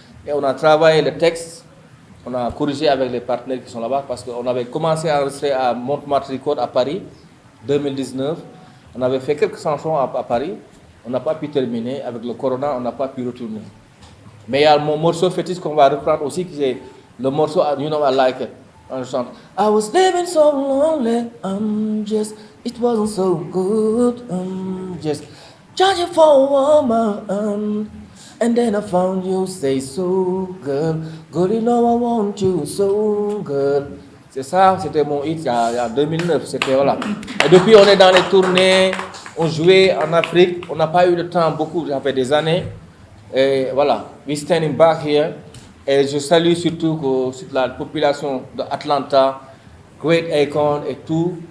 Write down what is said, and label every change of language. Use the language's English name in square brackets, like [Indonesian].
[French] Et on a travaillé le texte, on a corrigé avec les partenaires qui sont là-bas parce qu'on avait commencé à enregistrer à Montmartre Record à Paris, 2019. On avait fait quelques chansons à Paris. On n'a pas pu terminer. Avec le corona, on n'a pas pu retourner. Mais il y a mon morceau fétiche qu'on va reprendre aussi, qui est le morceau You Know I Like It. [English] On chante I was living so lonely, it wasn't so good, just charging for a woman, and then I found you, say so girl, you know I want you so girl. [French] C'est ça, c'était mon hit il y a 2009, c'était voilà. Et depuis on est dans les tournées, on jouait en Afrique, on n'a pas eu le temps beaucoup, ça fait des années. Et voilà, [English] we standing back here. [French] Et je salue surtout la population d'Atlanta, Great Akon et tout.